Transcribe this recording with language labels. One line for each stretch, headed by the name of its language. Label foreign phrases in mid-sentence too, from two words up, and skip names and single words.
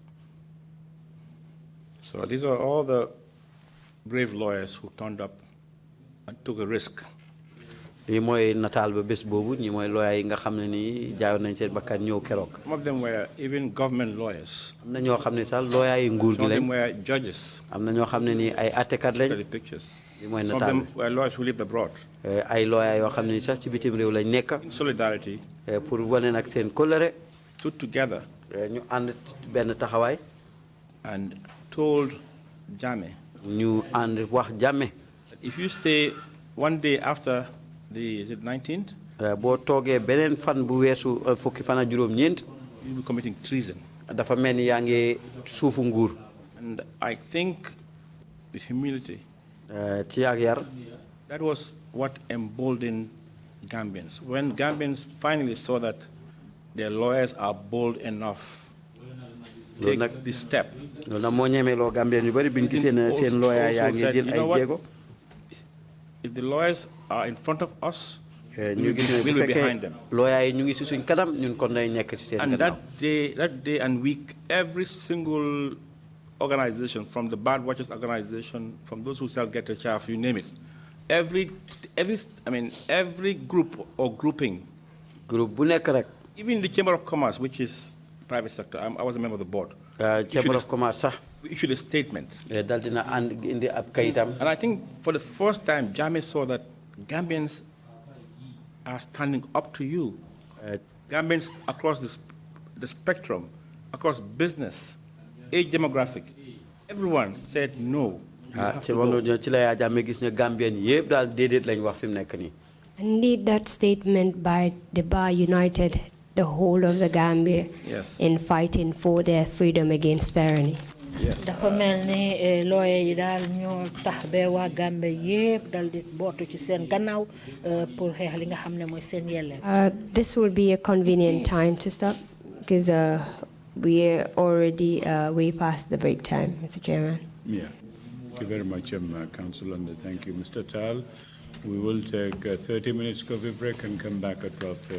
English: So these are all the brave lawyers who turned up and took a risk.
Wolof: lii mooy nataal ba bés boobu ñi mooy lawyer yi nga xam ne nii jaayoon nañ seen bakkan ñëw keroog.
English: Some of them were even government lawyers.
Wolof: am na ñoo xam ne sax lawyer yi nguur gi
English: Some of
Wolof: lañ.
English: them were judges.
Wolof: am na ñoo xam ne nii ay attekat lañ.
English: The pictures.
Wolof: lii mooy
English: Some of
Wolof: nataal
English: them were lawyers who lived abroad.
Wolof: ay lawyer yoo xam ne sax ci bitim réew lañ nekk.
English: In solidarity.
Wolof: pour wane nag seen kóllëre.
English: Stood together.
Wolof: ñu ànd benn taxawaay.
English: And told Jammeh.
Wolof: ñu ànd wax Jammeh.
English: If you stay one day after is it 19th?
Wolof: boo toogee beneen fan bu weesu fukki fan ak juróom-ñeent.
English: You'll be committing treason.
Wolof: dafa mel ni yaa ngi suufu nguur.
English: And I think with humility.
Wolof: ci ak yar.
English: That was what emboldened Gambians. When Gambians finally saw that their lawyers are bold enough to take this step.
Wolof: loolu nag moo ñemeloo Gambien yu bari biñ gisee ne seen lawyer yaa ngi jël ay jéego.
English: If the lawyers are in front of us,
Wolof: ñu gis ne bu fekkee lawyer yi ñu ngi ci suñ kanam ñun kon day nekk ci seen
English: and
Wolof: gannaaw.
English: that day and week, every single organization, from the Bad Watchers organization, from those who sell Get a Chaff, you name it, every group or grouping.
Wolof: Group bu nekk rek.
English: Even the Chamber of Commerce, which is private sector, I was a member of the board.
Wolof: Chamber of Commerce sax.
English: We issued a statement.
Wolof: dal dina ànd indi ab kayitam.
English: And I think for the first time, Jammeh saw that Gambians are standing up to you. Gambians across the spectrum, across business, age demographic, everyone said no. Indeed, that statement by the bar united the whole of the Gambia in fighting for their freedom against tyranny.
Wolof: dafa mel ni lawyer yi daal ñoo tax ba waa Gambie yépp dal di bootu ci seen gannaaw pour xeex li nga xam ne mooy seen yelleef.
English: This will be a convenient time to stop because we are already way past the break time, Mr. Chairman. Yeah. Thank you very much, Councillor, and thank you, Mr. Taal. We will take a 30 minutes coffee break and come back at 12:30.